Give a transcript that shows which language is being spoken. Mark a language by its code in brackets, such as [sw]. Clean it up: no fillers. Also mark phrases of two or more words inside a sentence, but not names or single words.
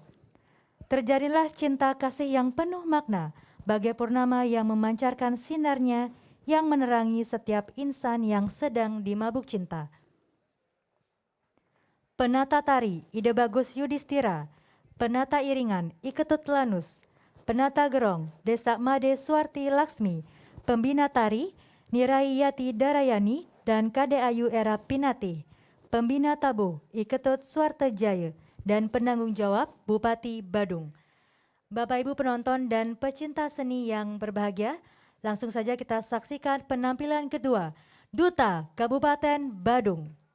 [id] Terjadilah cinta kasih yang penuh makna bagai purnama yang memancarkan sinarnya yang menerangi setiap insan yang sedang dimabuk cinta. Penata tari Ide Bagus Yudhistira, penata iringan Iketut Lanus, penata gerong Desa Made Suarti Laksmi, pembina tari Nirai Yati Darayani dan Kade Ayu Era Pinati, pembina tabuh Iketut Suartejaya, dan penanggung jawab Bupati Badung. Bapak Ibu penonton dan pecinta seni yang berbahagia, langsung saja kita saksikan penampilan kedua Duta Kabupaten Badung.